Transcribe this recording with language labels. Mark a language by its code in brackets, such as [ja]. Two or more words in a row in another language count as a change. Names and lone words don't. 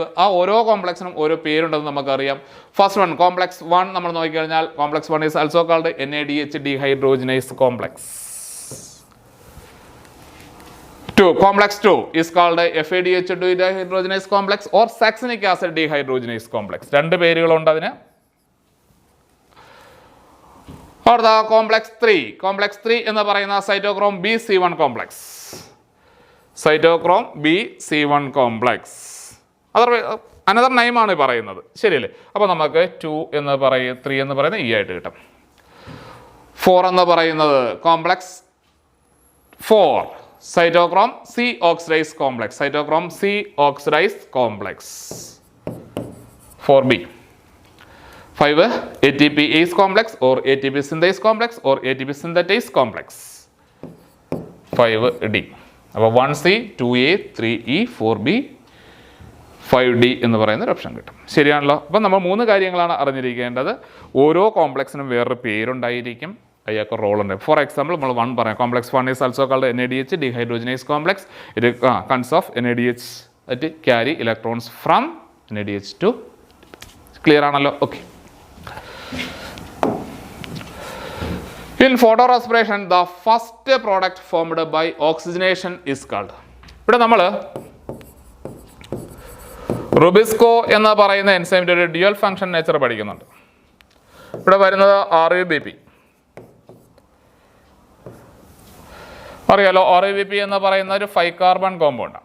[ml] ആ ഓരോ കോംപ്ലക്സിനും ഓരോ പേരുണ്ടെന്ന് നമുക്കറിയാം. [en] first one complex 1 [ml] നമ്മൾ നോക്കിക്കഴിഞ്ഞാൽ [en] complex 1 is also called NADH dehydrogenase complex. 2 complex 2 is called FADH dehydrogenase complex or succinic acid dehydrogenase complex. [ml] 2 പേരുകളുണ്ട് അതിന്. [en] Or the complex 3. Complex 3 [ml] എന്ന് പറയുന്ന [en] cytochrome BC1 complex. cytochrome BC1 complex. another name-ആണ് [ml] പറയുന്നത്. ശരിയല്ലേ? അപ്പോൾ നമുക്ക് 2 എന്ന് 3 എന്ന് പറയുന്നത് E ആയിട്ട് കിട്ടും. [en] 4 [ml] എന്ന് പറയുന്നത് [en] complex 4 cytochrome C oxidase complex. cytochrome C oxidase complex 4B. 5 ATPase complex or ATP synthase complex or ATP synthetase complex. [ml] 5D. അപ്പോൾ 1C 2A 3E 4B 5D എന്ന് പറയുന്ന ഒരു ഓപ്ഷൻ കിട്ടും. ശരിയാണല്ലോ? അപ്പം നമ്മൾ 3 കാര്യങ്ങളാണ് അറിഞ്ഞിരിക്കേണ്ടത്. ഓരോ കോംപ്ലക്സിനും വേറൊരു പേരുണ്ടായിരിക്കും. അയാൾക്ക് റോൾ ഉണ്ട്. [en] for example [ml] നമ്മൾ 1 പറയാം. [en] complex 1 is also called NADH dehydrogenase complex. it cons of NADH that carry electrons from NADH to. [ml] ക്ലിയർ ആണല്ലോ? ഓക്കെ. [en] In photorespiration, the first product formed by oxygenation is called. [ml] ഇവിടെ നമ്മൾ റുബിസ്കോ എന്ന് പറയുന്ന എൻസൈമിൻ്റെ ഒരു [en] dual function nature [ml] പഠിക്കുന്നുണ്ട്. ഇവിടെ വരുന്നത് RUBP. അറിയാലോ? RUBP എന്ന് പറയുന്ന ഒരു 5 [en] carbon compound-ആണ്.